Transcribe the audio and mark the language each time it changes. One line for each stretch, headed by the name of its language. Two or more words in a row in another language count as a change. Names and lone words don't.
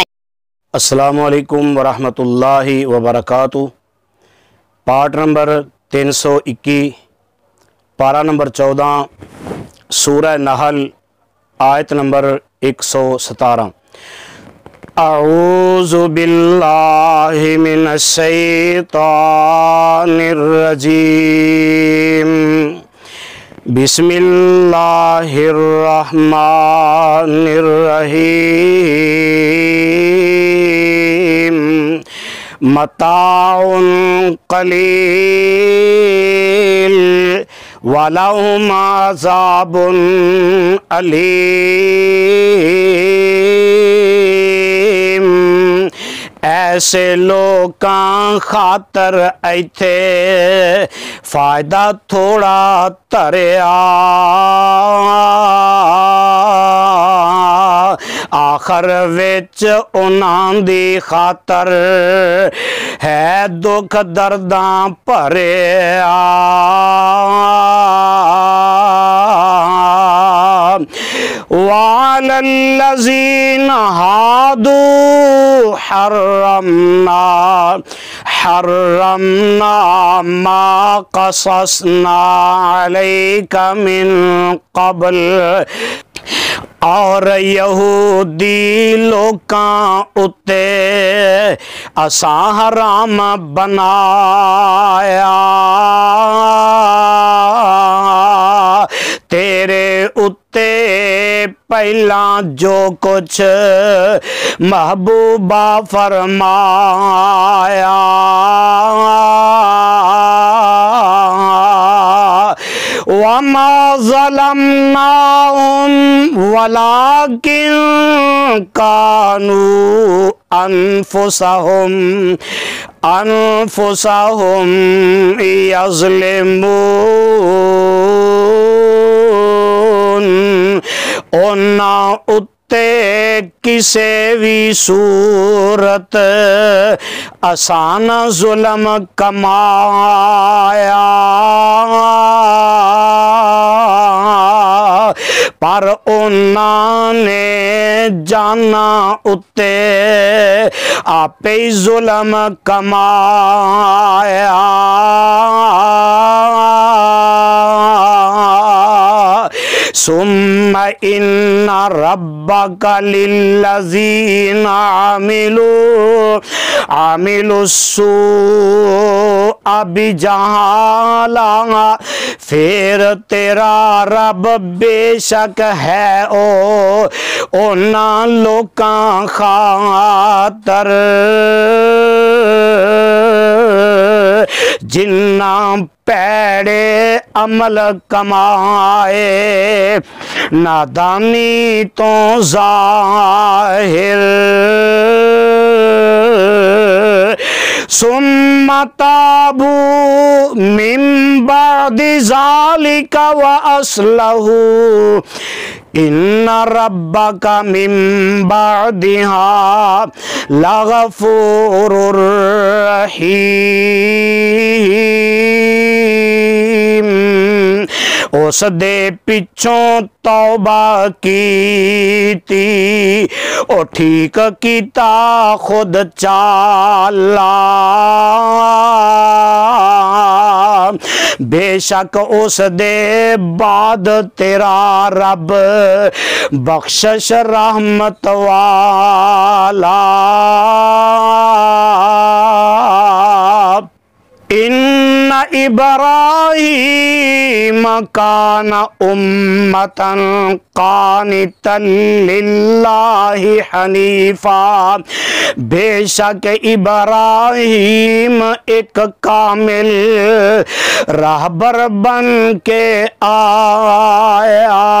Arabic: السلام علیکم ورحمۃ اللہ وبرکاتہ۔
English: part number
Punjabi: 321، پارہ نمبر 14، سورہ نحل، آیت نمبر 117۔
Arabic: اعوذ باللہ من الشیطان الرجیم، بسم اللہ الرحمن الرحیم۔ متاع قلیل وَلَهُمْ عَذَابٌ أَلِيمٌ۔
Punjabi: ایسے لوکاں خاطر ایتھے فائدہ تھوڑا تریا، آخر وچ انہاں دی خاطر ہے دکھ درداں بھریا۔
Arabic: وَعَلَى الَّذِينَ هَادُوا حَرَّمْنَا مَا قَصَصْنَا عَلَيْكَ مِن قَبْلِ۔
Punjabi: اور یہودی لوکاں اتے اساں حرام بنایا تیرے اتے پہلاں جو کچھ محبوبہ فرمایا۔
Arabic: وَمَا ظَلَمْنَاهُمْ وَلَكِنْ كَانُوا أَنفُسَهُمْ يَظْلِمُونَ۔
Punjabi: انہاں اتے کسے بھی صورت آسان ظلم کمایا، پر انہاں نے جانا اتے آپے ظلم کمایا۔
Arabic: ثم ان ربک للذین عملوا السوء بجہالہ،
Punjabi: پھر تیرا رب بے شک ہے انہاں لوکاں خاطر جنہاں پیڑے عمل کمائے نادانی تو ظاہر۔
Arabic: ثم تابوا من بعد ذلك وأصلحوا إن ربك من بعدها لغفور رحيم۔
Punjabi: اس دے پچھوں توبہ کیتی، او ٹھیک کیتا خود چالا، بے شک اس دے بعد تیرا رب بخشش رحمت والا۔
Arabic: ان ابراہیم کان امتا قانتا للہ حنیفا،
Punjabi: بے شک ابراہیم ایک کامل راہبر بن کے آیا،